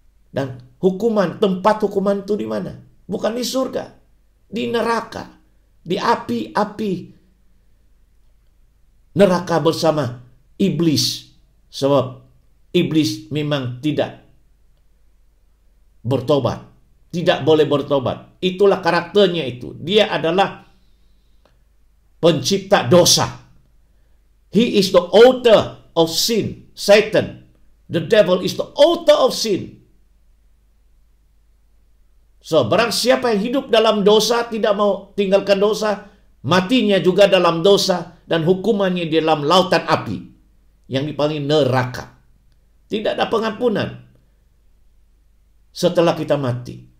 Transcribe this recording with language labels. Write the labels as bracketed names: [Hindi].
[Indonesian] Dan hukuman, tempat hukuman itu di mana? Bukan di surga, di neraka, di api neraka bersama iblis. Sebab iblis memang tidak bertobat, tidak boleh bertobat. Itulah karakternya itu. Dia adalah pencipta dosa. [English] He is the author of sin. Satan, the devil, is the author of sin. [Indonesian] So, barang siapa yang hidup dalam dosa, tidak mau tinggalkan dosa, matinya juga dalam dosa, dan hukumannya di dalam lautan api yang dipanggil neraka. Tidak ada pengampunan setelah kita mati.